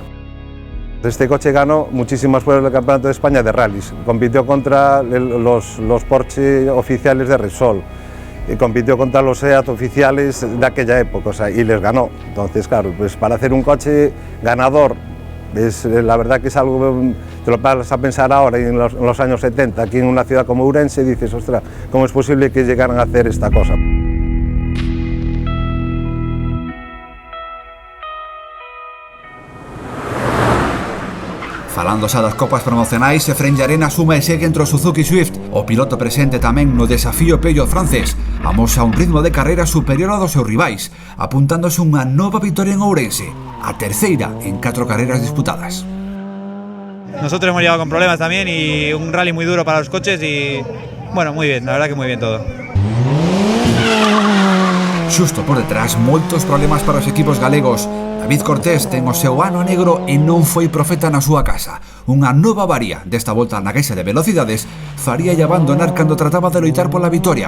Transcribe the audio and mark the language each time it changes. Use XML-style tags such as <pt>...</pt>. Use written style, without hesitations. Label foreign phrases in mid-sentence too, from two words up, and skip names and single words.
<es>Este coche ganó muchísimas pruebas del Campeonato de España de rallies, compitió contra los Porsche oficiales de Repsol, y compitió contra los SEAT oficiales de aquella época, o sea, y les ganó. Entonces, claro, pues para hacer un coche ganador, la verdad que es algo, te lo vas a pensar ahora en los años 70, aquí en una ciudad como Ourense, dices, ostras, ¿cómo es posible que llegaran a hacer esta cosa?</es> <gl>Falando xa das copas promocionais, Efrén Llarena suma e segue entre o Suzuki Swift. O piloto presente tamén no desafío Peugeot francés amosa un ritmo de carreira superior ao dos seus rivais, apuntándose unha nova victoria en Ourense, a terceira en 4 carreras disputadas.</gl> <es>Nosotros hemos llegado con problemas también y un rally muy duro para los coches y bueno, muy bien, la verdad que muy bien todo.</es> <gl>Xusto por detrás, moitos problemas para os equipos galegos. David Cortés ten o seu ano negro e non foi profeta na súa casa. Unha nova avaría desta volta na caixa de velocidades faríalle abandonar cando trataba de loitar pola vitoria.</gl>